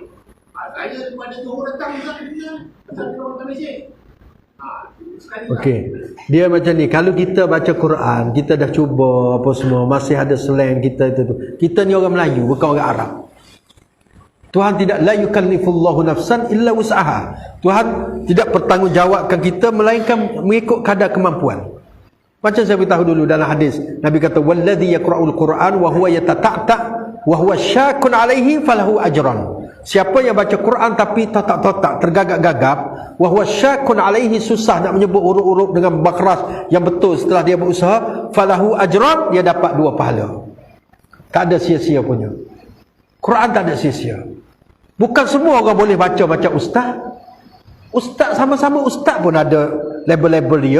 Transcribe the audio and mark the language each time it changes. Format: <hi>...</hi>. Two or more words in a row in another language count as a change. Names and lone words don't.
<ms>Saya daripada Johor datang juga pasal orang Malaysia. Okey. Dia macam ni, kalau kita baca Quran, kita dah cuba apa semua, masih ada slang kita itu tu. Kita ni orang Melayu, bukan orang Arab. Tuhan tidak</ms> <ar>لا يكلف الله نفسا إلا وسعها.</ar> <ms>Tuhan tidak bertanggungjawabkan kita melainkan mengikut kadar kemampuan. Macam saya beritahu dulu dalam hadis, Nabi kata</ms> <ar>والذي يقرأ القرآن وهو يتتعتع وهو شاق عليه فله أجران.</ar> <ms>Siapa yang baca Quran tapi totak-totak, tergagap-gagap,</ms> <ar>وهو شاق عليه,</ar> <ms>susah nak menyebut huruf-huruf dengan bakhras yang betul setelah dia berusaha,</ms> <ar>فله أجران,</ar> <ms>dia dapat 2 pahala. Tak ada sia-sia punya. Quran tak ada sia-sia. Bukan semua orang boleh baca macam ustaz. Ustaz sama-sama ustaz pun ada label-label dia.</ms>